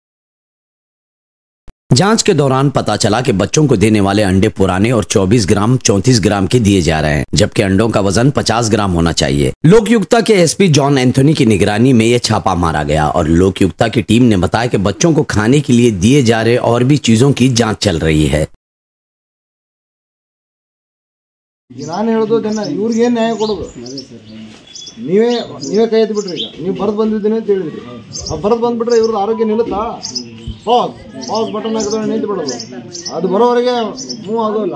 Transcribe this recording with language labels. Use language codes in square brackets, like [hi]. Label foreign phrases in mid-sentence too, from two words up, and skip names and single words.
[hi] जांच के दौरान पता चला कि बच्चों को देने वाले अंडे पुराने और 24 ग्राम 34 ग्राम के दिए जा रहे हैं, जबकि अंडों का वजन 50 ग्राम होना चाहिए। लोकयुक्ता के एसपी जॉन एंथोनी की निगरानी में यह छापा मारा गया और लोकयुक्ता की टीम ने बताया कि बच्चों को खाने के लिए दिए जा रहे और भी चीजों की जांच चल रही है। [kn] ನಾನು ಹೇಳೋದು ಜನ ಇವ್ರಿಗೆ ಏನು ನ್ಯಾಯ ಕೊಡೋದು? ನೀವೇ ಕೈ ಎತ್ತಿ ಬಿಟ್ರಿ. ಈಗ ನೀವು ಬರೆದು ಬಂದಿದ್ದೀನಿ ಅಂತ ಹೇಳಿದ್ರಿ, ಆ ಬರೆದು ಬಂದ್ಬಿಟ್ರೆ ಇವ್ರದ್ದು ಆರೋಗ್ಯ ನಿಲ್ಲುತ್ತಾ? [en] pause button [kn] ಹಾಕಿದ್ರೆ ನಿಂತು ಬಿಡೋದು, ಅದು ಬರೋವರೆಗೆ ಮೂವ್ ಆಗೋಲ್ಲ.